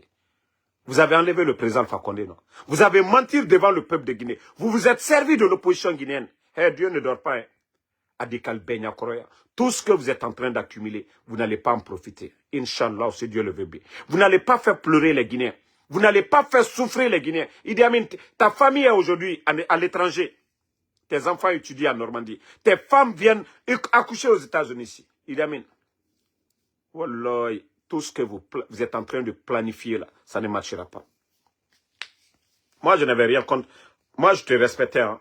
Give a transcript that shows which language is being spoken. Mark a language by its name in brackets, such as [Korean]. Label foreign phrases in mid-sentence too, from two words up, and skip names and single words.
[French] Vous avez enlevé le président Alpha Condé, non? Vous avez menti devant le peuple de Guinée. Vous vous êtes servi de l'opposition guinéenne. Hey, Dieu ne dort pas, hein. Adikal Benya Koroya. Tout ce que vous êtes en train d'accumuler, vous n'allez pas en profiter. [Arabic] إن شاء الله, [French] c'est Dieu le veut bien. Vous n'allez pas faire pleurer les Guinéens. Vous n'allez pas faire souffrir les Guinéens. Idi Amin, ta famille est aujourd'hui à l'étranger. Tes enfants étudient en Normandie. Tes femmes viennent accoucher aux États-Unis ici. Idi Amin. Wallah, tout ce que vous êtes en train de planifier là, ça ne marchera pas. Moi, je n'avais rien contre. Moi, je te respectais, hein.